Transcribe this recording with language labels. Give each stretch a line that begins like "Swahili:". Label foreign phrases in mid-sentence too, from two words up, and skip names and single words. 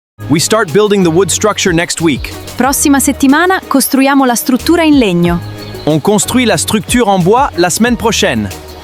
English: We start building the wood structure next week.
Italian: Prossima settimana costruiamo la struttura in legno.
French: On construit la structure en bois la semaine prochaine.